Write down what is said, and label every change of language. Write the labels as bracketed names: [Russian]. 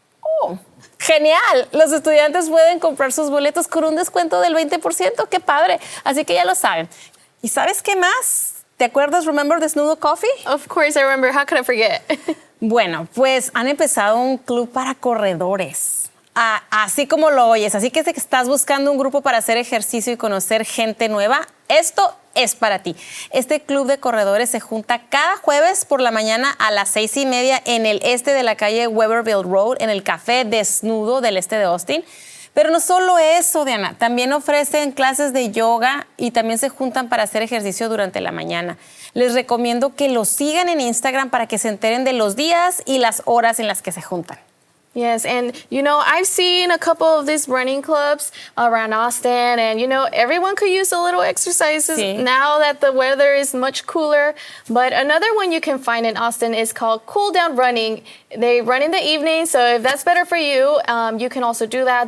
[Spanish] Oh, genial. Los estudiantes pueden comprar sus boletos con un descuento del 20%. ¡Qué padre! Así que ya lo saben. ¿Y sabes qué más? ¿Te acuerdas [English] Remember [Spanish] Desnudo Coffee? [English] Of course I remember. How could I forget? [Spanish] Bueno, pues han empezado un club para corredores. Así como lo oyes. Así que si estás buscando un grupo para hacer ejercicio y conocer gente nueva, esto es para ti. Este club de corredores se junta cada jueves por la mañana a las 6:30 en el este de la calle Weberville Road, en el Café Desnudo del este de Austin. Pero no solo eso, Diana, también ofrecen clases de yoga y también se juntan para hacer ejercicio durante la mañana. Les recomiendo que los sigan en Instagram para que se enteren de los días y las horas en las que se juntan. [English] Yes, and I've seen a couple of these running clubs around Austin, and everyone could use a little exercises [Spanish] Sí. [English] now that the weather is much cooler. But another one you can find in Austin is called Cool Down Running. They run in the evening, so if that's better for you, you can also do that.